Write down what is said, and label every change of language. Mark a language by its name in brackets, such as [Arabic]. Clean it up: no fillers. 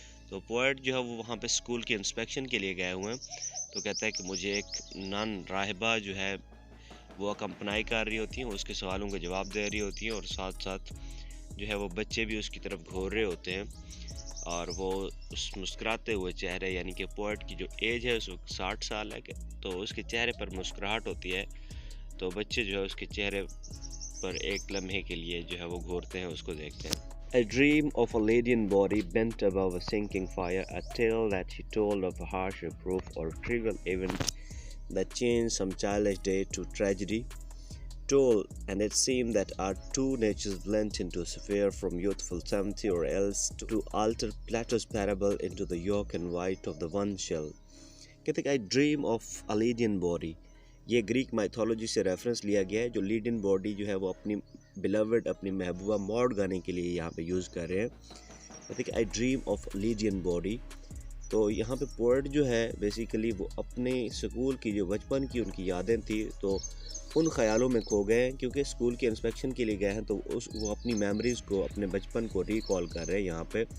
[Hindi] तो पोएट जो है वो वहाँ पे स्कूल की इंस्पेक्शन के लिए गए हुए हैं, तो कहता है कि मुझे एक नन राहिबा जो है वो अकम्पनाई कर रही होती हैं, उसके सवालों के जवाब दे रही होती हैं, और साथ साथ जो है वो बच्चे भी उसकी तरफ घूर रहे होते हैं, और वो उस मुस्कुराते हुए चेहरे, यानी कि पोएट की जो एज है उस वक्त 60 साल है, तो उसके चेहरे पर मुस्कुराहट होती है, तो बच्चे जो है उसके चेहरे पर एक लम्हे के लिए जो है वो घूरते हैं, उसको देखते हैं। [English] A dream of a Lydian body bent above a sinking fire, a tale that she told of a harsh reproof or trivial event that changed some childish day to tragedy. tall, and it seemed that our two natures blent into a sphere from youthful sympathy, or else to alter Plato's parable into the yolk and white of the one shell. [Hindi] कहते [English] I dream of a Lydian body. [Hindi] ये Greek mythology से reference लिया गया है. जो Lydian body जो है वो अपनी बिलवड, अपनी महबूबा मॉड गाने के लिए यहाँ पे यूज़ कर रहे हैं. कहते कि [English] I dream of Lydian body. [Hindi] तो यहाँ पे पोएट जो है बेसिकली वो अपने स्कूल की जो बचपन की उनकी यादें थी तो उन ख्यालों में खो गए हैं, क्योंकि स्कूल के इंस्पेक्शन के लिए गए हैं तो वो अपनी मेमोरीज़ को, अपने बचपन को रिकॉल कर रहे हैं यहाँ पे.